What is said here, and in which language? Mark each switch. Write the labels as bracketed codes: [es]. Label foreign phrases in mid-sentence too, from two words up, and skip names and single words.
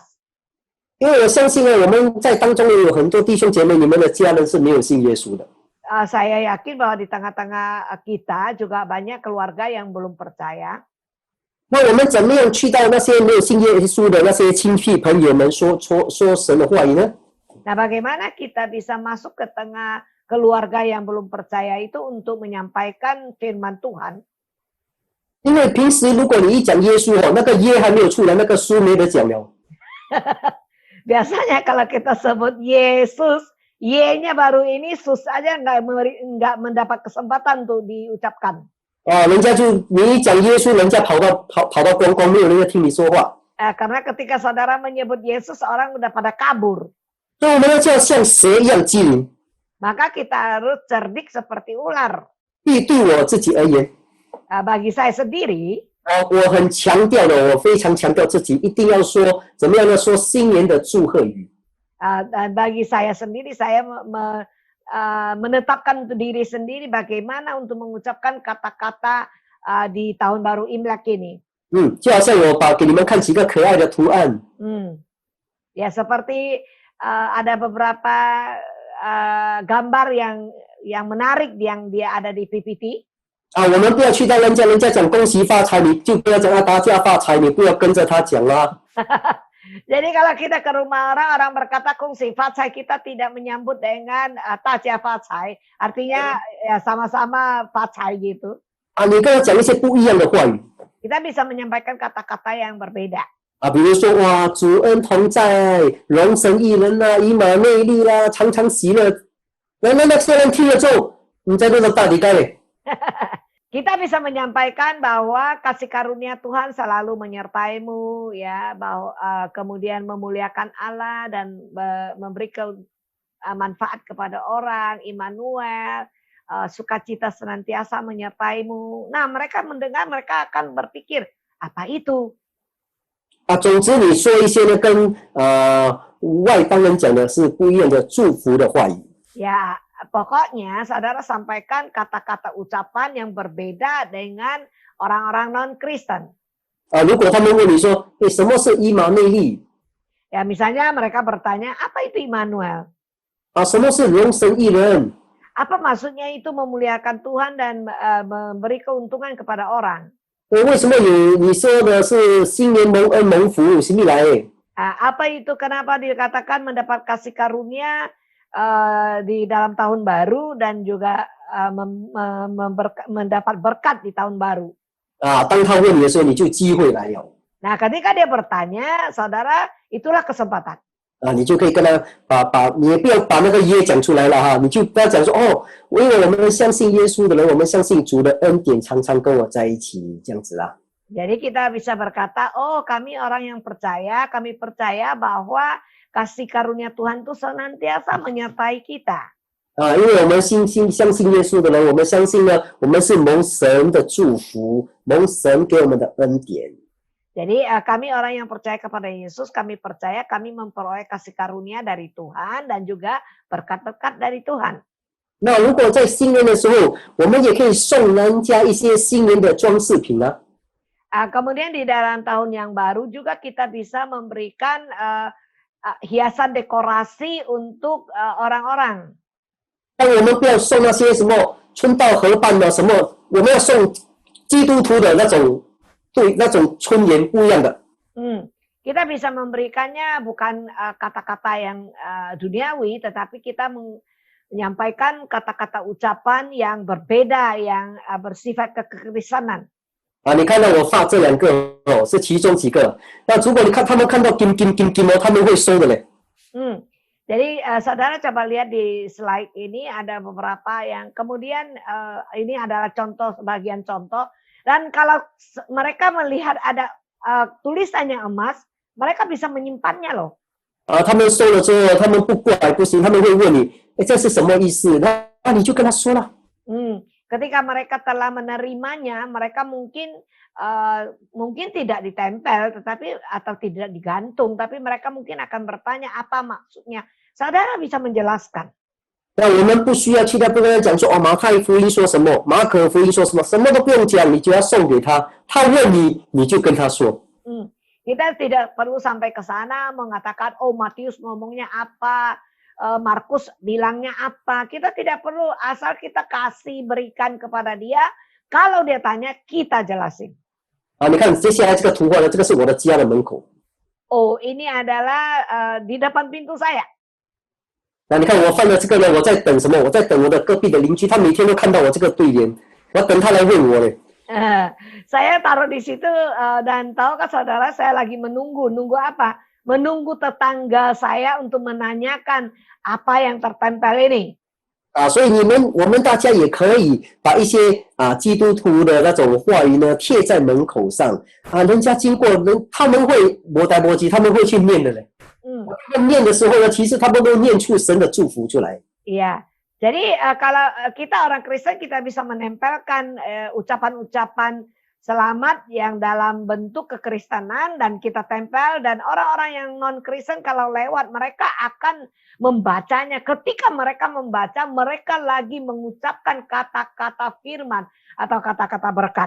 [zh] 因为我相信呢，我们在当中有很多弟兄姐妹，你们的家人是没有信耶稣的。 [id] Saya yakin bahwa di tengah-tengah kita juga banyak keluarga yang belum percaya. [zh] 那我们怎么样去到那些没有信耶稣的那些亲戚朋友们说神的话语呢？ [id] Nah, bagaimana kita bisa masuk ke tengah keluarga yang belum percaya itu untuk menyampaikan firman Tuhan? [zh] 因为平时如果你一讲耶稣那个耶还没有出来，那个书没得讲了。 [id] Biasanya kalau kita sebut Yesus, Y-nya baru ini sus aja nggak mendapat kesempatan tuh diucapkan. [zh] 人家就你一讲耶稣，人家跑到光光，没有人要听你说话。 [id] Karena ketika saudara menyebut Yesus, orang udah pada kabur. [zh] 所以我们要像蛇一样机灵。 [id] Maka kita harus cerdik seperti ular. [zh] 对我自己而言， [id] Bagi saya sendiri, [zh] 我很强调的，我非常强调自己一定要说怎么样呢？说新年的祝贺语。 [id] dan bagi saya sendiri, saya menetapkan untuk diri sendiri bagaimana untuk mengucapkan kata-kata di tahun baru Imlek ini. [zh] 就好像我给你们看几个可爱的图案。 [id] Ya, seperti ada beberapa gambar yang menarik yang dia ada di PPT. [zh] 我们不要去到人家讲恭喜发财，你就不要讲大家发财，你不要跟着他讲啦。 [id] Jadi kalau kita ke rumah orang berkata [zh] 恭喜发财, [id] kita tidak menyambut dengan [zh] 大家发财. [id] Artinya ya sama-sama fatsai gitu. [zh] 你跟他讲一些不一样的话语。 [id] Kita bisa menyampaikan kata-kata yang berbeda. [zh] 比如说哇，主恩同在，荣神益人啦，以马内利啦，常常喜乐。那些人听了之后，你在那个大底盖嘞。 [id] Kita bisa menyampaikan bahwa kasih karunia Tuhan selalu menyertaimu, ya, bahwa kemudian memuliakan Allah dan memberi manfaat kepada orang, Immanuel, sukacita senantiasa menyertaimu. Nah, mereka mendengar, mereka akan berpikir, apa itu? [zh] 总之你说一些呢跟外邦人讲的是不一样的祝福的话语。 [id] Ya, pokoknya saudara sampaikan kata-kata ucapan yang berbeda dengan orang-orang non-Kristen. [zh] 如果他们问你说，什么是以马内利？ [id] Ya, misalnya mereka bertanya, apa itu Immanuel? [zh] 什么是荣神益人？ [id] Apa maksudnya itu memuliakan Tuhan dan memberi keuntungan kepada orang? [zh] 为什么你说的是新年蒙恩蒙福，什么来？ [id] Apa itu kenapa dikatakan mendapat kasih karunia di dalam tahun baru dan juga mendapat berkat di tahun baru? [zh] 当他问你的时候，你就机会来了。 [id] Nah, ketika dia bertanya, saudara, itulah kesempatan. [zh] 你就可以跟他你也不要把那个耶讲出来了哈，你就不要讲说因为我们相信耶稣的人，我们相信主的恩典常常跟我在一起，这样子啦。 [id] Jadi kita bisa berkata, kami orang yang percaya, kami percaya bahwa kasih karunia Tuhan itu senantiasa menyertai kita. [zh] 因为我们相信耶稣的人，我们相信呢，我们是蒙神的祝福，蒙神给我们的恩典。 [id] Jadi kami orang yang percaya kepada Yesus, kami percaya kami memperoleh kasih karunia dari Tuhan dan juga berkat-berkat dari Tuhan. [zh] 那如果在新年的时候，我们也可以送人家一些新年的装饰品啊。 [id] Kemudian di dalam tahun yang baru juga kita bisa memberikan hiasan dekorasi untuk orang-orang. [zh] 但我们不要送那些什么春到河畔的什么，我们要送基督徒的那种。对，那种春联不一样的。 [id] Kita bisa memberikannya bukan kata-kata yang duniawi, tetapi kita menyampaikan kata-kata ucapan yang berbeda, yang bersifat kekristenan. [zh] 你看到我发这两个是其中几个。那如果他们看到金他们会收的嘞。 [id] Jadi saudara coba lihat di slide ini ada beberapa yang kemudian ini adalah contoh, sebagian contoh. Dan kalau mereka melihat ada tulisannya emas, mereka bisa menyimpannya loh. [zh] 他们收了之后，他们不怪不行，他们会问你，这是什么意思？那你就跟他说了。 [id] Ketika mereka telah menerimanya, mereka mungkin tidak ditempel, atau tidak digantung, tapi mereka mungkin akan bertanya apa maksudnya. Saudara bisa menjelaskan. [zh] 那我们不需要去跟他讲说马太福音说什么，马可福音说什么，什么都不用讲，你就要送给他。他问你，你就跟他说。 [id] Kita tidak perlu sampai ke sana mengatakan Matius ngomongnya apa, Markus bilangnya apa. Kita tidak perlu, asal kita berikan kepada dia. Kalau dia tanya, kita jelasin. [zh] 你看接下来这个图画呢，这个是我的家的门口。 [id] Ini adalah di depan pintu saya. [zh] 那你看我放的这个呢，我在等什么？我在等我的隔壁的邻居，他每天都看到我这个对联，我等他来问我嘞。 [id] Saya taruh di situ dan tahukah saudara, saya lagi menunggu apa? Menunggu tetangga saya untuk menanyakan apa yang tertempel ini. [zh] 所以我们大家也可以把一些基督徒的那种话语呢贴在门口上人家经过他们会摩达摩吉，他们会去念的嘞。他们念的时候呢，其实他们都念出神的祝福出来。 [id] Iya, jadi kalau kita orang Kristen kita bisa menempelkan ucapan-ucapan selamat yang dalam bentuk kekristenan dan kita tempel, dan orang-orang yang non-Kristen kalau lewat mereka akan membacanya. Ketika mereka membaca, mereka lagi mengucapkan kata-kata firman atau kata-kata berkat.